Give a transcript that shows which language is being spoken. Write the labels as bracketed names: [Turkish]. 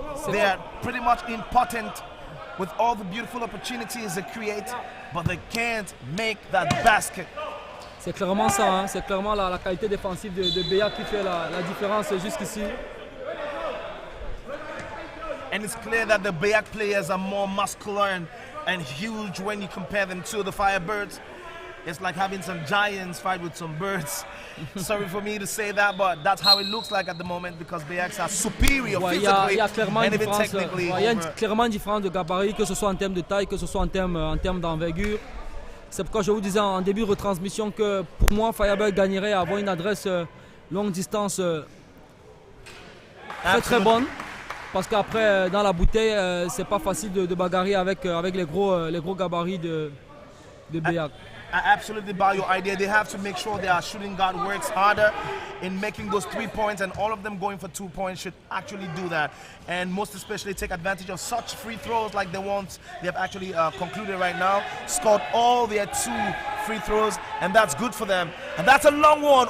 [English] They are pretty much impotent with all the beautiful opportunities they create, but they can't make that basket. [French] C'est clairement ça, hein. C'est clairement la qualité défensive de BEAC qui fait la différence jusqu'ici. [English] And it's clear that the BEAC players are more muscular and huge when you compare them to the FIREBIRDS. It's like having some giants fight with some birds. Sorry for me to say that, but that's how it looks like at the moment because BEAC are superior physically and even technically. [French] Il y a clairement une différence de gabarit, que ce soit en termes de taille, que ce soit en termes d'envergure. C'est pourquoi je vous disais en début de retransmission que pour moi, FIREBIRDS gagnerait à avoir une adresse longue distance très bonne. Parce qu'après, dans la bouteille, c'est pas facile de bagarrer avec les gros gabarits de BEAC. [English] I absolutely buy your idea. They have to make sure their shooting guard works harder in making those 3 points, and all of them going for 2 points should actually do that. And most especially take advantage of such free throws like the ones they have actually concluded right now. Scored all their 2 free throws, and that's good for them. And that's a long one.